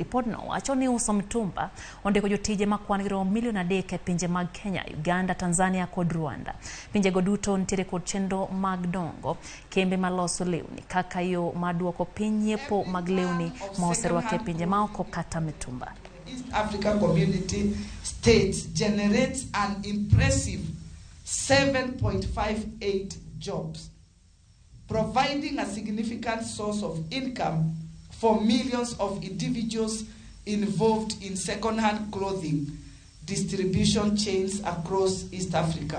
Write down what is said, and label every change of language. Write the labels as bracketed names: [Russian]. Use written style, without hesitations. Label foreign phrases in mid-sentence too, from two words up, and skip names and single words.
[Luo (Kenya and Tanzania)] Report no wacho ni uso mitumba ondiko jotije ma kwan gi romo milion 3 e pinje mag Kenya, Uganda, Tanzania kod Rwanda. Pinje go duto nitiere kod chenro mag dongo kembe maloso lewni kaka yo maduoko piny nyiepo mag lewni ma oserwaki e pinje ma oko kata mitumba. [English] East African Community States generates an impressive 7.58 jobs, providing a significant source of income for millions of individuals involved in second-hand clothing distribution chains across East Africa.